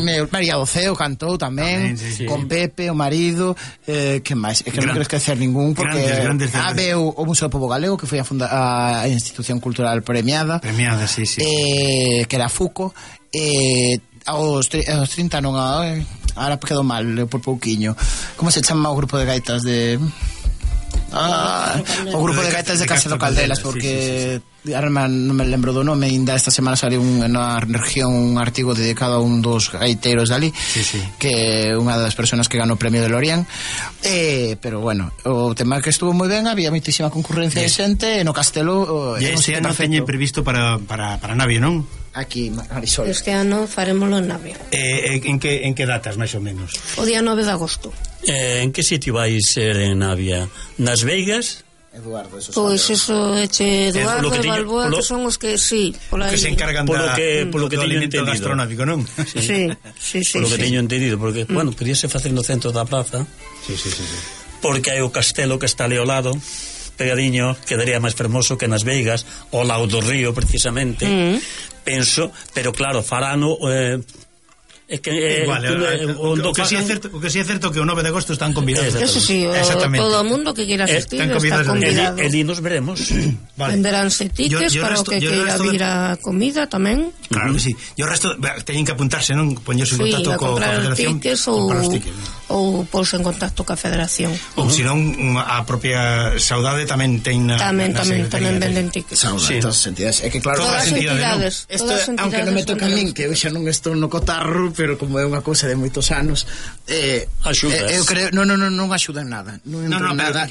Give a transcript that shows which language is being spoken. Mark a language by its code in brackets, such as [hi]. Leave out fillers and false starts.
[gl] María Oceo cantou tamén, con Pepe, o marido, que máis, é que non quero esquecer ningún, porque veo o Museo do Pobo Galego, que foi a institución cultural premiada, que era Fuco, aos 30 non a... [es] Ahora quedó mal, por pouquiño. ¿Cómo se llama o grupo de gaitas de...? [gl] O grupo de gaitas de Castro Caldelas, porque... Ahora non me lembro do nome, ainda esta semana saliu na región un artigo dedicado a un dos gaiteros dali, que é unha das personas que ganou o premio de Lorient. Pero bueno, o tema é que estuvo moi ben, había moitísima concurrencia de xente, no castelo... Ese ano teñe previsto para Navia, non? Aquí, Marisol. Este ano faremoslo en Navia. En que datas, máis ou menos? O día 9 de agosto. En que sitio vai ser en Navia? Nas Veigas? Eduardo, eso pues sabe. Eso, Eduardo e Balboa, que son os que, sí, por ahí. Que se encargan polo que do alimento gastronómico, non? Sí. Polo que teño entendido, porque, bueno, podíase facer no centro da plaza. Sí. Porque hai o castelo que está ali ao lado, pegadiño, quedaría máis fermoso que nas Veigas, ao lado do río, precisamente. Penso, pero claro, farano... [es] O que sí es cierto que el 9 de agosto están convidados. Eso sí, exactamente. Todo el mundo que quiera asistir están convidados, está convidado. Allí nos veremos. Vale. Venderánse tickets para lo que quiera ir a comida también. Claro que sí. Y el resto, tienen que apuntarse, ¿no? Ponerse en contacto con la Federación. Tickets o ponerse en contacto con la Federación. O si no, a propia Saudade también tiene. También venden tickets. Todas entidades. Es que claro, todas entidades. Aunque no me toca a mí, que hoy ya no estoy en Cotarro. [gl] Pero como é unha cousa de moitos anos, eu creo, non axuda en nada, non entro en nada.